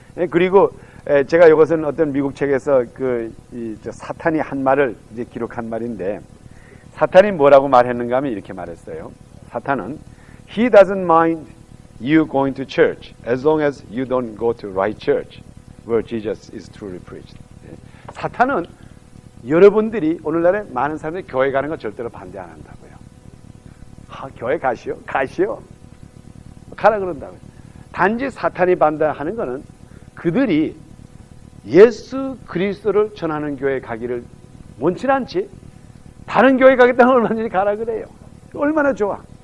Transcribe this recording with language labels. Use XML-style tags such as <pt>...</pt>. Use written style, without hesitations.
<ko>그리고 제가 이것은 어떤 미국 책에서 사탄이 한 말을 이제 기록한 말인데 사탄이 뭐라고 말했는가 하면 이렇게 말했어요. 사탄은</ko> <en>He doesn't mind you going to church as long as you don't go to right church where Jesus is truly preached.</en> <ko>사탄은 여러분들이 오늘날에 많은 사람들이 교회 가는 거 절대로 반대 안 한다고요. 교회 가시오. 가라 그런다고요. 단지 사탄이 반대하는 거는 그들이 예수 그리스도를 전하는 교회에 가기를 원치 않지 다른 교회 가겠다는 얼마든지 가라 그래요. 얼마나 좋아.</ko>